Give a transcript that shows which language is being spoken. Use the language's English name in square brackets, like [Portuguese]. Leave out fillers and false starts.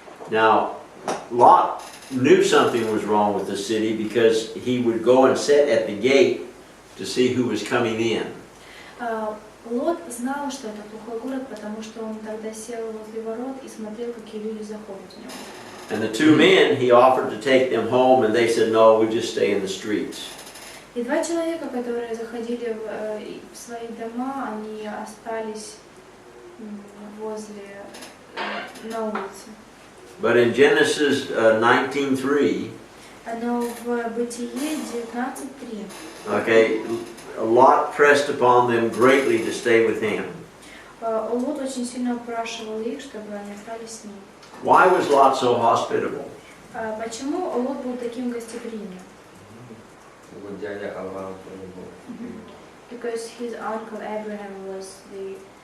[English] Now, Lot knew something was wrong with the city because he would go and sit at the gate to see who was coming in. [Russian] Лот знал, что это плохой город, потому что он тогда сел возле ворот и смотрел, какие люди заходят в него. [English] And the 2 men, he offered to take them home, and they said, no, we'll just stay in the streets. [Russian] И 2 человека, которые заходили в свои дома, они остались возле на улице. [English] But in Genesis 19:3, [Russian] Но в Бытие 19:3 [English] okay, Lot pressed upon them greatly to stay with him. [Russian] Лот очень сильно упрашивал их, чтобы они остались с ним. [English] Why was Lot so hospitable? [Russian] Почему Лот был таким гостеприимным? Его дядя Авраам тоже был. [English] Because his uncle Abraham was the